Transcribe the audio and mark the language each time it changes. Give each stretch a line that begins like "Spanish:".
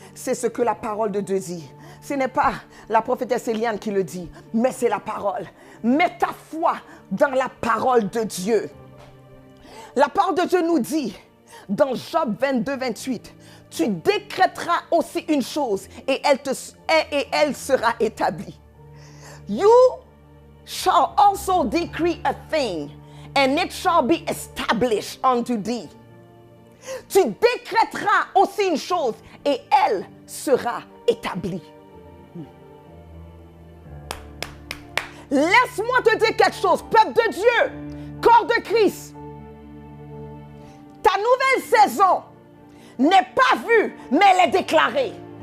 French: C'est ce que la parole de Dieu dit. Ce n'est pas la prophétesse Eliane qui le dit, mais c'est la parole. Mets ta foi dans la parole de Dieu. La parole de Dieu nous dit, dans Job 22, 28, tu décréteras aussi une chose et elle sera établie.
English: You shall also decree a thing, and it shall be established unto thee.
French: Tu décréteras aussi une chose et elle sera établie. Laisse-moi te dire quelque chose, peuple de Dieu, corps de Christ. Ta nouvelle saison n'est pas vue, mais elle est déclarée.